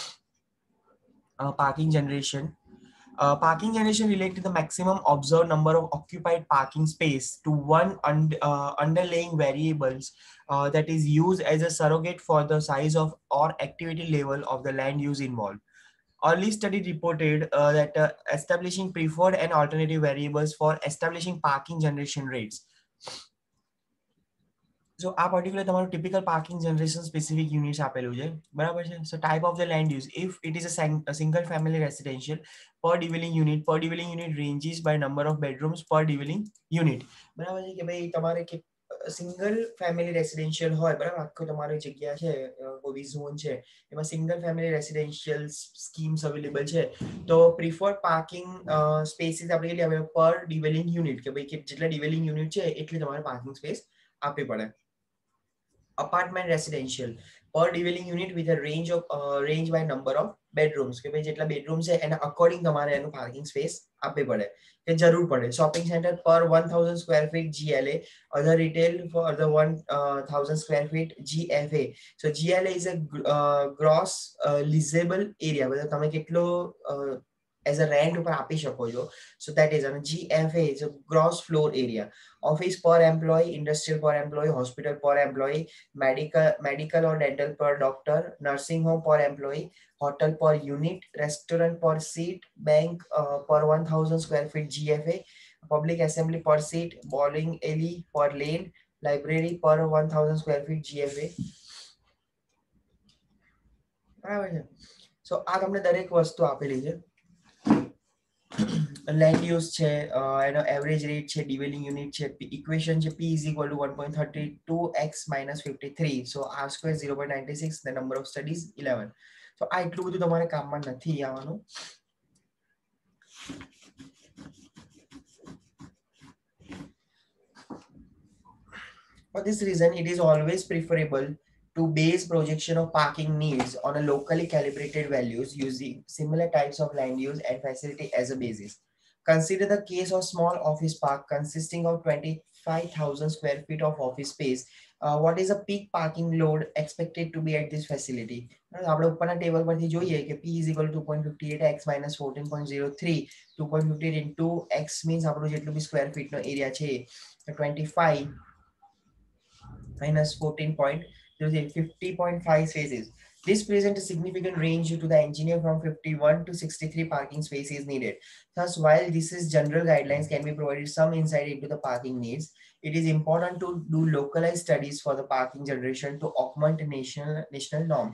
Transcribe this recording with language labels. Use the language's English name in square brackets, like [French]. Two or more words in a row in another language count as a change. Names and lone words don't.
[English] Parking generation relate to the maximum observed number of occupied parking space to one underlying variables that is used as a surrogate for the size of or activity level of the land use involved. Early study reported that establishing preferred and alternative variables for establishing parking generation rates. So આ particular તમારું typical parking generation specific units [Gujarati] આપેલું છે બરાબર છે. [English] So type of the land use, if it is a single family residential, per dwelling unit ranges by number of bedrooms per dwelling unit. [Gujarati] બરાબર છે કે ભાઈ તમારે કે [English] single family residential [Gujarati] હોય બરાબર આખો તમારી જગ્યા છે કોઈ બી ઝોન છે એમાં [English] single family residential schemes available [Gujarati] છે તો [English] preferred parking spaces [Gujarati] આપણે કેટલી આવે [English] per dwelling unit [Gujarati] કે ભાઈ જેટલા [English] dwelling unit [Gujarati] છે એટલી તમારે [English] parking space [Gujarati] આપવી પડે. [English] Apartment residential, per dwelling unit with a range by number of bedrooms [Gujarati] કે ભાઈ જેટલા [English] bedrooms [Gujarati] છે એના [English] according [Gujarati] તમારે એનું [English] parking space [Gujarati] આપવી પડે કે જરૂર પડે. [English] Shopping center per 1000 square feet GLA, other retail for the 1000 square feet GFA. So GLA is a gross leasable area, [Gujarati] मतलब તમે કેટલો [English] as a rent [Gujarati] ઉપર આપી શકો છો. [English] So that is GFA is a gross floor area. Office per employee, industrial per employee, hospital per employee, medical or dental per doctor, nursing home per employee, hotel per unit, restaurant per seat, bank per 1000 square feet GFA, public assembly per seat, bowling alley per lane, library per 1000 square feet GFA. [Gujarati] બરાબર છે. સો આ તમને દરેક વસ્તુ આપેલી છે. [English] land use [Gujarati] છે એનો [English] average rate છે dwelling unit છે ઇક્વેશન છે p is equal to 1.32x minus 53, so r square 0.96, the number of studies 11. [Gujarati] so આ એટલું બધું તમારે કામમાં નથી આવવાનું. [English] For this reason it is always preferable to base projection of parking needs on a locally calibrated values using similar types of land use and facility as a basis. Consider the case of small office park consisting of 25,000 square feet of office space. What is the peak parking load expected to be at this facility? [Gujarati] આપણે ઉપરના ટેબલ પરથી જોઈએ કે [English] p is equal to 2.58x minus 14.03. 2.58 into x means [Gujarati] આપણું જેટલું બી [English] square feet [Gujarati] નો એરિયા છે 25 minus 14.03, 50.5 spaces. [English] This presents a significant range to the engineer from 51 to 63 parking spaces needed. Thus, while this is general guidelines can be provided some insight into the parking needs, it is important to do localized studies for the parking generation to augment national norms.